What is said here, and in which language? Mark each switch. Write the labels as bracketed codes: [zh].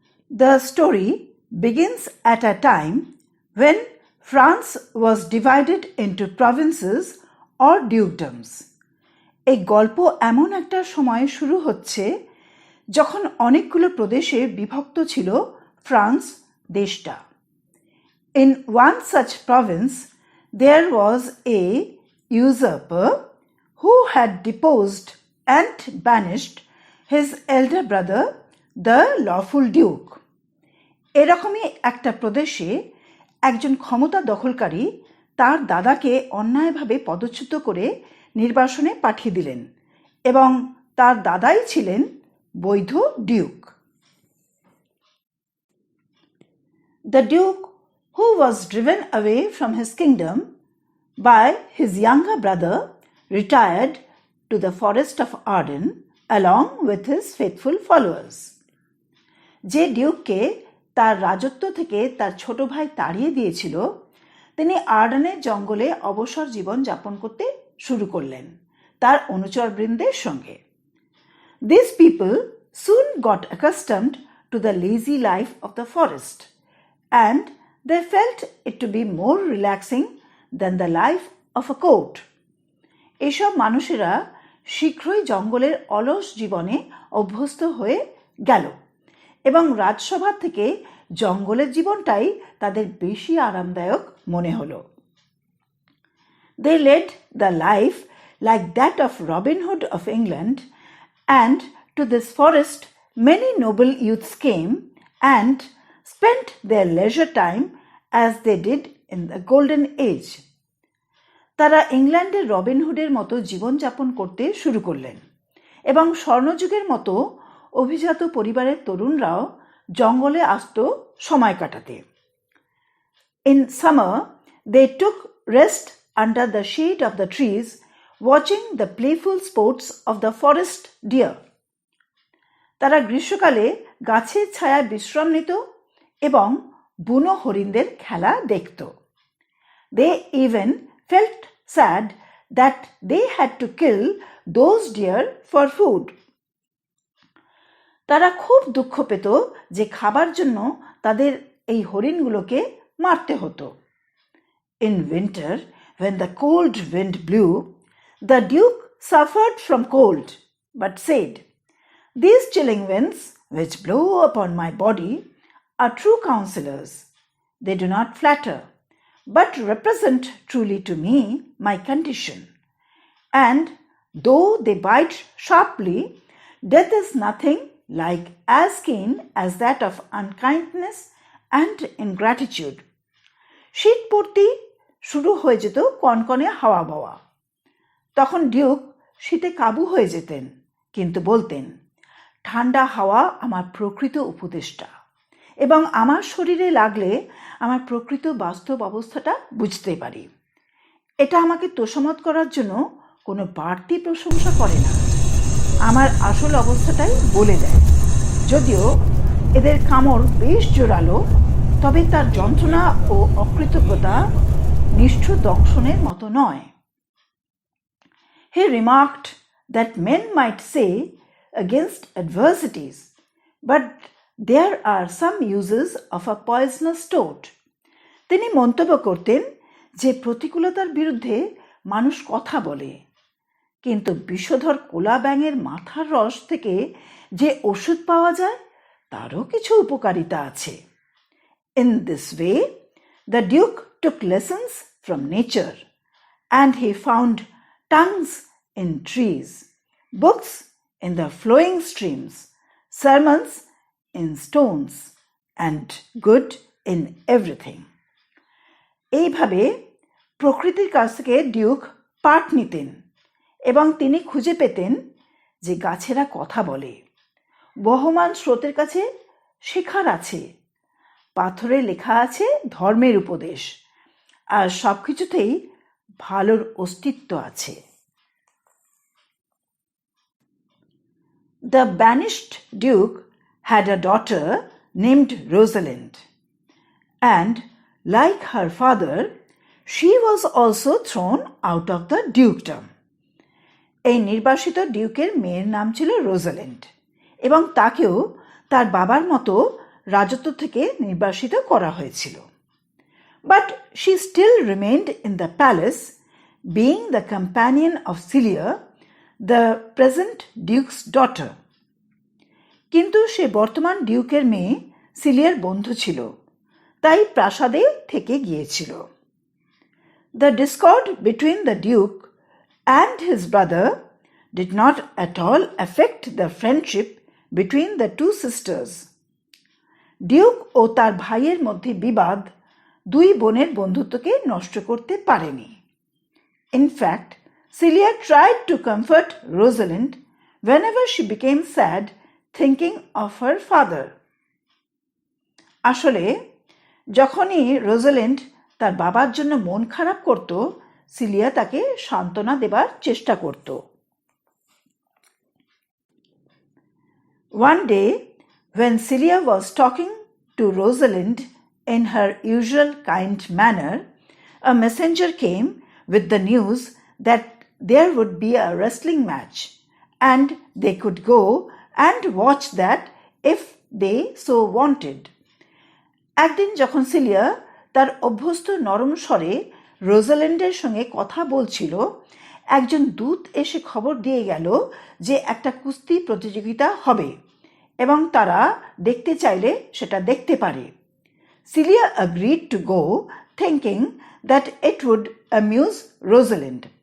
[en] The story begins at a time when France was divided into provinces or dukedoms. [bn] এই গল্প এমন একটা সময়ে শুরু হচ্ছে যখন অনেকগুলো প্রদেশে বিভক্ত ছিল ফ্রান্স দেশটা। [en] In one such province, there was a usurper who had deposed and banished his elder brother, the lawful duke. [bn] এরকমই একটা প্রদেশে একজন ক্ষমতা দখলকারী তার দাদাকে অন্যায়ভাবে পদচ্যুত করে নির্বাসনে পাঠিয়ে দিলেন এবং তার দাদাই ছিলেন বৈধ Duke. [en] The duke, who was driven away from his kingdom by his younger brother, retired to the forest of Arden along with his faithful followers. [bn] যে ডিউককে তার রাজত্ব থেকে তার ছোট ভাই তাড়িয়ে দিয়েছিল তিনি আর্ডেনের জঙ্গলে অবসর জীবন যাপন করতে শুরু করলেন তার অনুচরবৃন্দের সঙ্গে। [en] These people soon got accustomed to the lazy life of the forest and they felt it to be more relaxing than the life of a court. [bn] এসব মানুষেরা শীঘ্রই জঙ্গলের অলস জীবনে অভ্যস্ত হয়ে গেল এবং রাজসভা থেকে জঙ্গলের জীবনটাই তাদের বেশি আরামদায়ক মনে হলো। [en] They led the life like that of Robin Hood of England, and to this forest many noble youths came and spent their leisure time as they did in the Golden Age. [bn] তারা ইংল্যান্ডের রবিনহুডের মতো জীবনযাপন করতে শুরু করলেন এবং স্বর্ণযুগের মতো অভিজাত পরিবারের তরুণরাও জঙ্গলে আসত সময় কাটাতে। [en] In summer, they took rest under the shade of the trees, watching the playful sports of the forest deer. [bn] তারা গ্রীষ্মকালে গাছের ছায়ায় বিশ্রাম নিত এবং বুনো হরিণদের খেলা দেখত। [en] They even felt sad that they had to kill those deer for food. [bn] তারা খুব দুঃখ পেত যে খাবার জন্য তাদের এই হরিণগুলোকে মারতে হতো। [en] In winter, when the cold wind blew, the duke suffered from cold, but said, "These chilling winds which blow upon my body are true counselors. They do not flatter, but represent truly to me my condition. And though they bite sharply, death is nothing like as keen as that of unkindness and ingratitude." [bn] শীত পড়তেই শুরু হয়ে যেত কনকনে হাওয়া বওয়া। তখন Duke শীতে কাবু হয়ে যেতেন, কিন্তু বলতেন, ঠান্ডা হাওয়া আমার প্রকৃত উপদেষ্টা এবং আমার শরীরে লাগলে আমার প্রকৃত বাস্তব অবস্থাটা বুঝতে পারি। এটা আমাকে তোষামত করার জন্য কোনো বাড়তি প্রশংসা করে না, আমার আসল অবস্থাটাই বলে দেয়। যদিও এদের কামড় বেশ জোরালো, তবে তার যন্ত্রণা ও অকৃতজ্ঞতা নিষ্ঠুর দংশনের মতো নয়। [en] He remarked that men might say against adversities, but there are some uses of a poisonous toad. [bn] তিনি মন্তব্য করতেন যে প্রতিকূলতার বিরুদ্ধে মানুষ কথা বলে, কিন্তু বিষধর কোলা ব্যাঙের মাথার রস থেকে যে ওষুধ পাওয়া যায় তারও কিছু উপকারিতা আছে। [en] In this way, the duke took lessons from nature, and he found tongues in trees, books in the flowing streams, sermons in stones, and good in everything. [bn] এইভাবে প্রকৃতির কাছ থেকে ডিউক পাঠ নিতেন এবং তিনি খুঁজে পেতেন যে গাছেরা কথা বলে, বহমান স্রোতের কাছে শেখার আছে, পাথরে লেখা আছে ধর্মের উপদেশ, আর সব কিছুতেই ভালোর অস্তিত্ব আছে। [en] The banished duke had a daughter named Rosalind, and like her father, she was also thrown out of the dukedom. [bn] এই নির্বাসিত ডিউকের মেয়ের নাম ছিল রোজালিন্ড এবং তাকেও তার বাবার মতো রাজত্ব থেকে নির্বাসিত করা হয়েছিল। [en] But she still remained in the palace, being the companion of Celia, the present duke's daughter. [bn] কিন্তু সে বর্তমান ডিউকের মেয়ে সিলিয়ার বন্ধু ছিল, তাই প্রাসাদে থেকে গিয়েছিল। [en] The discord between the duke and his brother did not at all affect the friendship between the two sisters. [bn] Duke ও তার ভাইয়ের মধ্যে বিবাদ দুই বোনের বন্ধুত্বকে নষ্ট করতে পারেনি। [en] In fact, Celia tried to comfort Rosalind whenever she became sad thinking of her father. [bn] আসলে যখনই রোজালিন্ড তার বাবার জন্য মন খারাপ করত, সিলিয়া তাকে সান্ত্বনা দেবার চেষ্টা করত। [en] One day, when Celia was talking to Rosalind in her usual kind manner, a messenger came with the news that there would be a wrestling match, and they could go and watch that if they so wanted. [bn] একদিন যখন cilia তার অভ্যস্ত নরম স্বরে রোজালিন্ডের সঙ্গে কথা বলছিল, একজন দূত এসে খবর দিয়ে গেল যে একটা কুস্তি প্রতিযোগিতা হবে এবং তারা দেখতে চাইলে সেটা দেখতে পারে। [en] Celia agreed to go, thinking that it would amuse Rosalind.